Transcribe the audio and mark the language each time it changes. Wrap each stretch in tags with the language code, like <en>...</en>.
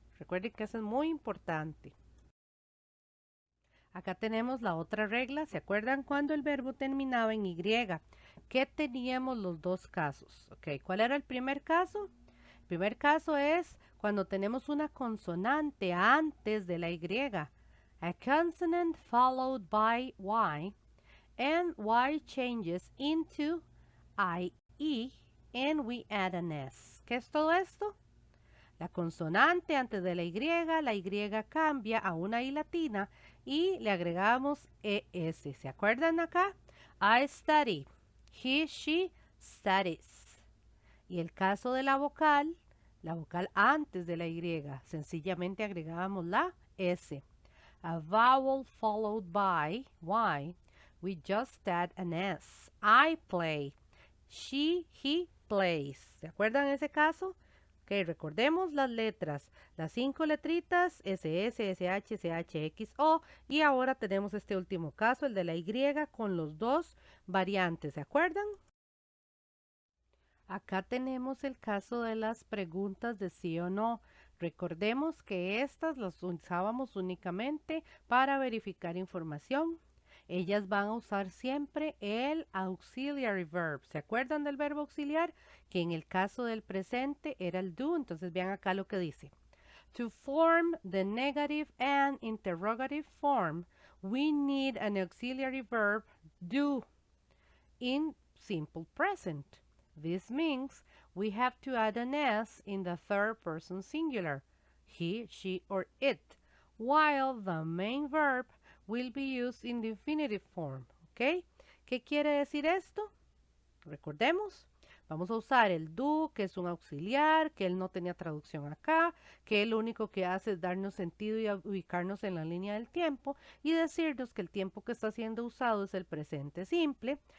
<es>Recuerden que eso es muy importante. Acá tenemos la otra regla. ¿Se acuerdan cuando el verbo terminaba en Y? ¿Qué teníamos los dos casos? Ok, ¿cuál era el primer caso? El primer caso es cuando tenemos una consonante antes de la Y.</es> <en>A consonant followed by Y. And Y changes into IE and we add an S.</en> <es>¿Qué es todo esto? La consonante antes de la Y cambia a una I latina y le agregamos ES. ¿Se acuerdan acá?</es> <en>I study. He, she studies.</en> <es>Y el caso de la vocal antes de la Y, sencillamente agregábamos la S.</es> <en>A vowel followed by Y, we just add an S. I play. She, he plays.</en> <es>¿Se acuerdan ese caso? Ok, recordemos las letras. Las 5 letritas, SS, SH, CH, X, O. Y ahora tenemos este último caso, el de la Y, con los dos variantes. ¿Se acuerdan? Acá tenemos el caso de las preguntas de sí o no. Recordemos que estas las usábamos únicamente para verificar información. Ellas van a usar siempre el auxiliary verb. ¿Se acuerdan del verbo auxiliar? Que en el caso del presente era el do. Entonces vean acá lo que dice.</es> <en>To form the negative and interrogative form, we need an auxiliary verb do in simple present. This means we have to add an S in the third person singular, he, she, or it, while the main verb will be used in the infinitive form.</en> <es>¿Ok? ¿Qué quiere decir esto? Recordemos, vamos a usar el do, que es un auxiliar, que él no tenía traducción acá, que él lo único que hace es darnos sentido y ubicarnos en la línea del tiempo y decirnos que el tiempo que está siendo usado es el presente simple.</es>